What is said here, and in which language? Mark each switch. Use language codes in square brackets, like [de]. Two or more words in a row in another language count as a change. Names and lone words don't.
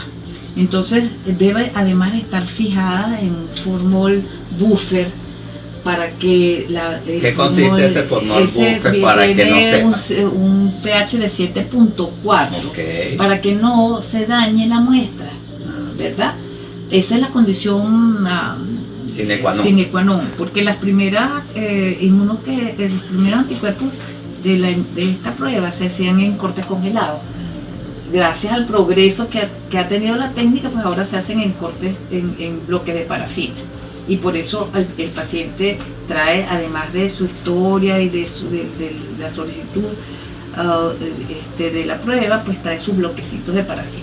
[es] Entonces debe además estar fijada en formol buffer para que ¿Qué consiste ese formol buffer para que no sepa? Un pH de 7.4, okay, para que no se dañe la muestra, ¿verdad? Esa es la condición [la] sine qua non. Sine qua non, [es] porque los primeros anticuerpos de esta prueba se hacían en cortes congelados. Gracias al progreso que ha tenido la técnica, pues ahora se hacen en cortes en bloques de parafina. Y por eso el paciente trae, además de su historia y de la solicitud de la prueba, pues trae sus bloquecitos de parafina.